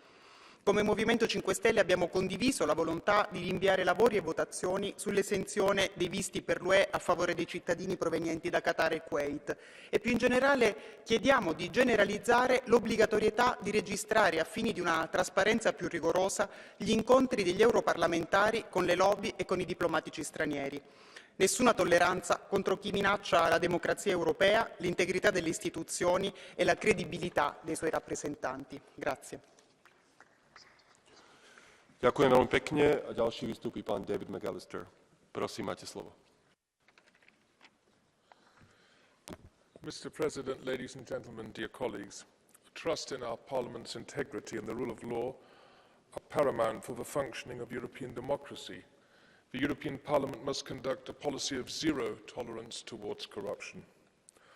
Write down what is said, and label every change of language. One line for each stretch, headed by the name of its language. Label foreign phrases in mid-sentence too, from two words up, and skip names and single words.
Italian: Come Movimento 5 Stelle abbiamo condiviso la volontà di rinviare lavori e votazioni sull'esenzione dei visti per l'UE a favore dei cittadini provenienti da Qatar e Kuwait e più in generale chiediamo di generalizzare l'obbligatorietà di registrare a fini di una trasparenza più rigorosa gli incontri degli europarlamentari con le lobby e con i diplomatici stranieri. Nessuna tolleranza contro chi minaccia la democrazia europea, l'integrità delle istituzioni e la credibilità dei suoi rappresentanti. Grazie.
Slovak: Ďakujem veľmi pekne a ďalší vystúpi pán David McAllister. Prosím, máte slovo.
English: Mr. President, ladies and gentlemen, dear colleagues, trust in our Parliament's integrity and the rule of law are paramount for the functioning of European democracy. The European Parliament must conduct a policy of zero tolerance towards corruption.